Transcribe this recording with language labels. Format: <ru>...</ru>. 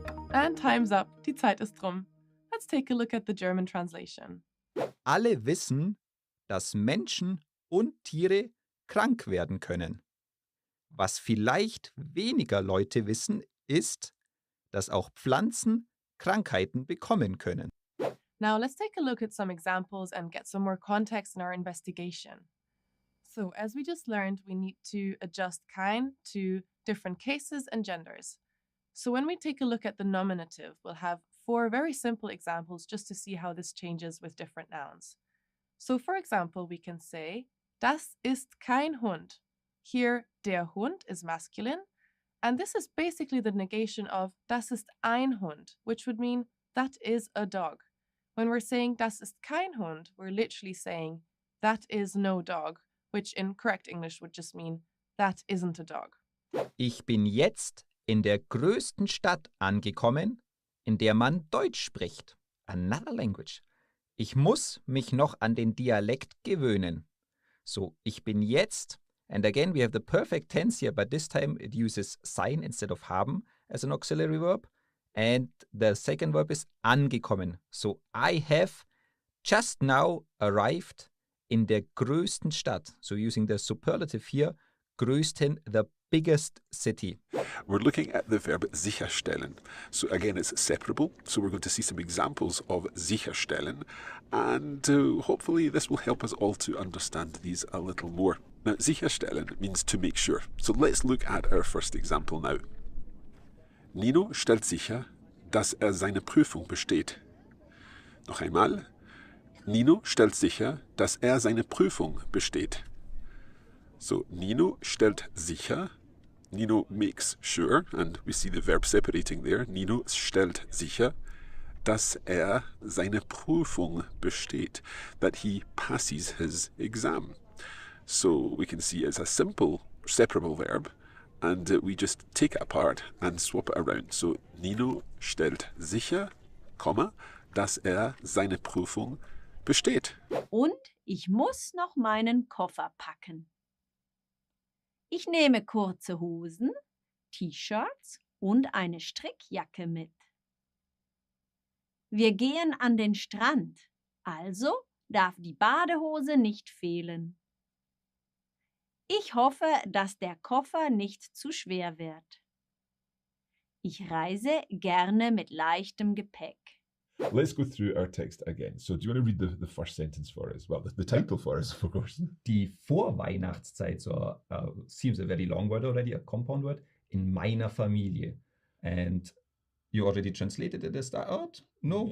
<en>And time's up.</en> <de>Die Zeit ist rum.</de> <en>Let's take a look at the German translation.</en> <de>Alle wissen, dass Menschen und Tiere krank werden können. Was vielleicht weniger Leute wissen, ist, dass auch Pflanzen Krankheiten bekommen können.</de> <en>Now let's take a look at some examples and get some more context in our investigation. So as we just learned, we need to adjust kein to different cases and genders. So when we take a look at the nominative, we'll have 4 very simple examples just to see how this changes with different nouns. So for example, we can say,</en> <de>das ist kein Hund.</de> <en>Here, der Hund is masculine, and this is basically the negation of</en> <de>das ist ein Hund,</de> <en>which would mean that is a dog. When we're saying</en> <de>das ist kein Hund,</de> <en>we're literally saying that is no dog, which in correct English would just mean that isn't a dog.</en> <de>Ich bin jetzt in der größten Stadt angekommen, in der man Deutsch spricht.</de> <en>Another language.</en> <de>Ich muss mich noch an den Dialekt gewöhnen.</de> <en>So,</en> <de>ich bin jetzt,</de> <en>and again we have the perfect tense here, but this time it uses sein instead of haben as an auxiliary verb. And the second verb is angekommen. So, I have just now arrived</en> <de>in der größten Stadt.</de> <en>So, using the superlative here, größten, the biggest city. We're looking at the verb sicherstellen. So again, it's separable. So we're going to see some examples of sicherstellen, and hopefully this will help us all to understand these a little more. Now, sicherstellen means to make sure. So let's look at our first example now.</en> <de>Nino stellt sicher, dass seine Prüfung besteht. Noch einmal. Nino stellt sicher, dass seine Prüfung besteht. So, Nino stellt sicher.</de> <en>Nino makes sure, and we see the verb separating there.</en> <de>Nino stellt sicher, dass seine Prüfung besteht,</de> <en>that he passes his exam. So we can see it's a simple separable verb, and we just take it apart and swap it around.</en> <de>So Nino stellt sicher, dass seine Prüfung besteht. Und ich muss noch meinen Koffer packen. Ich nehme kurze Hosen, T-Shirts und eine Strickjacke mit. Wir gehen an den Strand, also darf die Badehose nicht fehlen. Ich hoffe, dass der Koffer nicht zu schwer wird. Ich reise gerne mit leichtem Gepäck.</de> <en>Let's go through our text again. So do you want to read the first sentence for us? Well, the title for us, of course. Die Vorweihnachtszeit, so seems a very long word already, a compound word,</en> <de>in meiner Familie.</de> <en>And you already translated it as that? No?</en>